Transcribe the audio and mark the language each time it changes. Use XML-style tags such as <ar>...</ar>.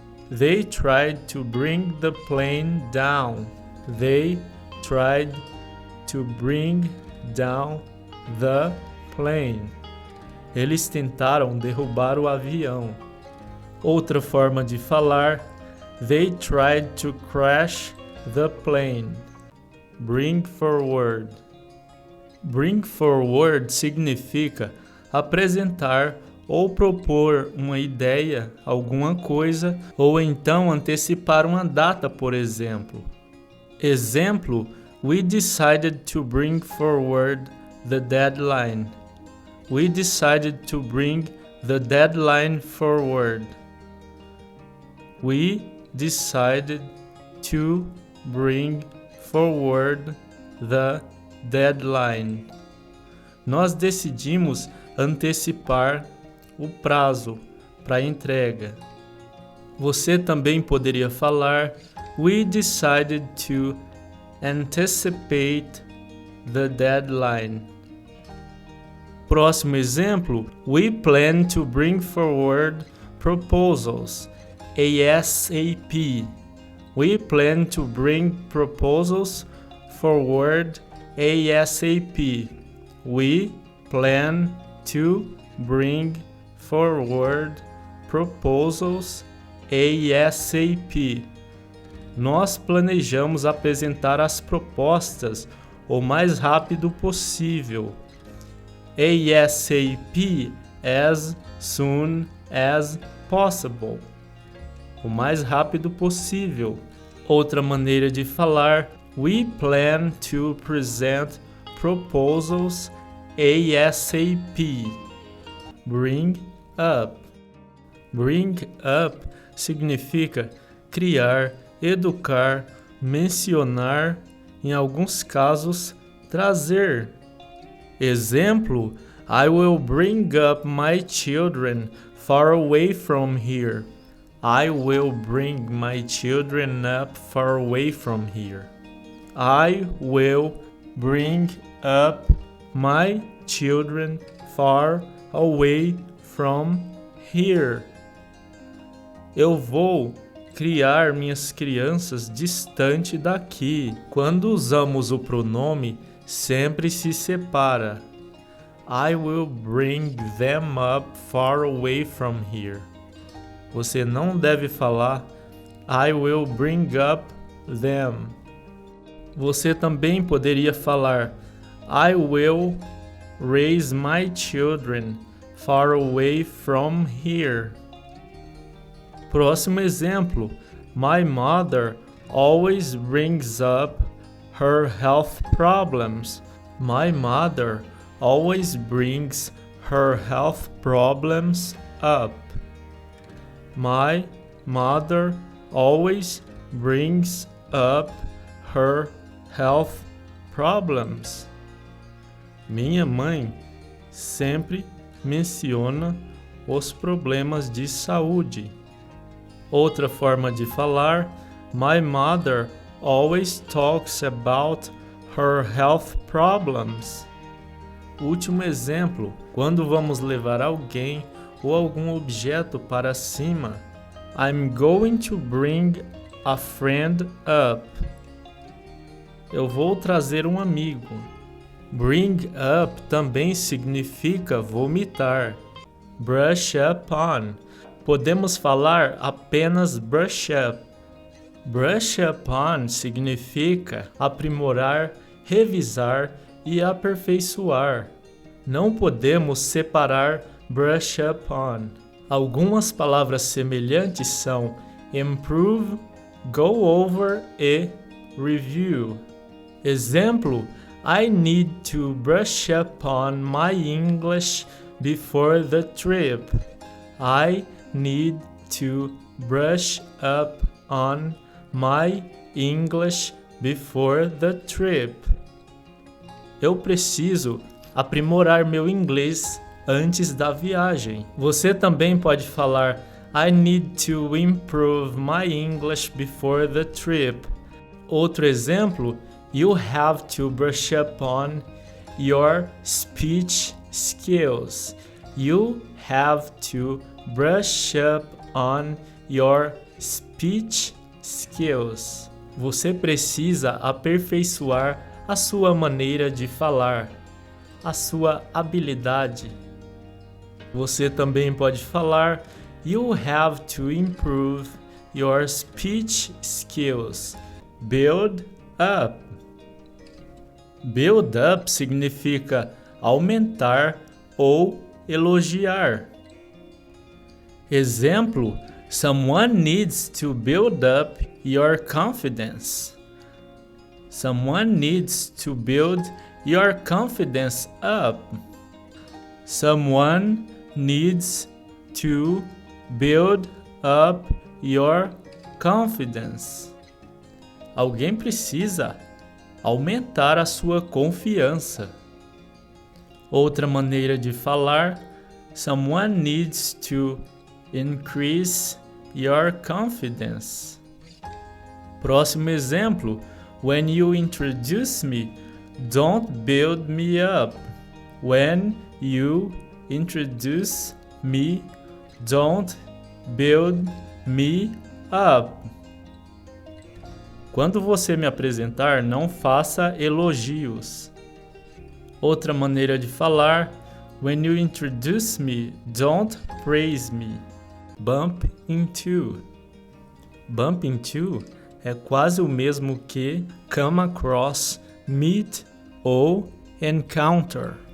<en>They tried to bring the plane down. They tried to bring down the plane.</en> <pt>Eles tentaram derrubar o avião. Outra forma de falar:</pt> <en>they tried to crash the plane.</en> <pt>Bring forward. Bring forward significa apresentar ou propor uma ideia, alguma coisa, ou então antecipar uma data, por exemplo. Exemplo:</pt> <en>we decided to bring forward the deadline. We decided to bring the deadline forward. We decided to bring forward the deadline.</en> <pt>Nós decidimos antecipar o prazo para a entrega. Você também poderia falar:</pt> <en>we decided to anticipate the deadline.</en> <pt>Próximo exemplo:</pt> <en>we plan to bring forward proposals ASAP. We plan to bring proposals forward ASAP. We plan to bring forward proposals ASAP.</en> <pt>Nós planejamos apresentar as propostas o mais rápido possível.</pt> <en>ASAP, as soon as possible.</en> <pt>O mais rápido possível. Outra maneira de falar:</pt> <en>we plan to present proposals ASAP. Bring up.</en> <pt>Bring up significa criar, educar, mencionar, em alguns casos, trazer. Exemplo:</pt> <en>I will bring up my children far away from here. I will bring my children up far away from here. I will bring up my children far away from here.</en> <pt>Eu vou criar minhas crianças distante daqui. Quando usamos o pronome, sempre se separa.</pt> <en>I will bring them up far away from here.</en> <pt>Você não deve falar</pt> <en>I will bring up them.</en> <pt>Você também poderia falar</pt> <en>I will raise my children far away from here.</en> <pt>Próximo exemplo.</pt> <en>My mother always brings up her health problems. My mother always brings her health problems up. My mother always brings up her health problems.</en> <pt>Minha mãe sempre menciona os problemas de saúde. Outra forma de falar,</pt> <en>my mother always talks about her health problems.</en> <pt>Último exemplo, quando vamos levar alguém ou algum objeto para cima,</pt> <en>I'm going to bring a friend up.</en> <pt>Eu vou trazer um amigo. Bring up também significa vomitar. Brush up on. Podemos falar apenas brush up. Brush up on significa aprimorar, revisar e aperfeiçoar. Não podemos separar brush up on. Algumas palavras semelhantes são improve, go over e review. Exemplo:</pt> <en>I need to brush up on my English before the trip. I need to brush up on my English before the trip.</en> <pt>Eu preciso aprimorar meu inglês antes da viagem. Você também pode falar</pt> <en>I need to improve my English before the trip.</en> <pt>Outro exemplo,</pt> <en>you have to brush up on your speech skills. You have to brush up on your speech skills.</en> <pt>Você precisa aperfeiçoar a sua maneira de falar, a sua habilidade. Você também pode falar</pt> <en>you have to improve your speech skills.</en> <pt>Build up. Build up significa aumentar ou elogiar. Exemplo:</pt> <en>someone needs to build up your confidence. Someone needs to build your confidence up. Someone needs to build up your confidence.</en> <pt>Alguém precisa aumentar a sua confiança. Outra maneira de falar,</pt> <en>someone needs to increase your confidence.</en> <pt>Próximo exemplo,</pt> <en>when you introduce me, don't build me up. When you introduce me, don't build me up.</en> <pt>Quando você me apresentar, não faça elogios. Outra maneira de falar,</pt> <en>when you introduce me, don't praise me.</en> <pt>Bump into. Bump into é quase o mesmo que come across, meet ou encounter.</pt>